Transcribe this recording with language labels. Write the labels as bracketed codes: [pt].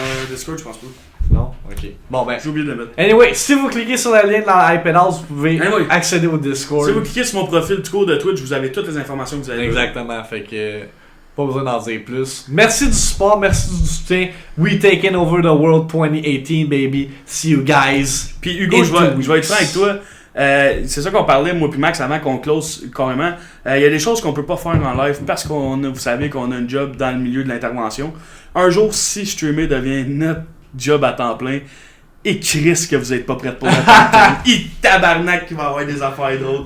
[fr] Discord, je pense pas. Non? Ok. Bon ben. J'ai oublié de le mettre. Anyway, si vous cliquez sur le lien de la Hyped House, vous pouvez accéder au Discord. Si vous cliquez sur mon profil du cours de Twitch, vous avez toutes les informations que vous avez. Exactement. Fait que. Pas besoin d'en dire plus. Merci du support, merci du soutien. [en] We taking over the world 2018, baby. See you guys. [fr] Puis Hugo, je vais être franc avec toi. C'est ça qu'on parlait, moi puis Max, avant qu'on close carrément. Il y a des choses qu'on peut pas faire en live parce qu'on a, vous savez qu'on a un job dans le milieu de l'intervention. Un jour, si streamer devient notre job à temps plein, et Chris que vous êtes pas prêts pour le temps, il tabarnak qu'il va y avoir des affaires d'autres.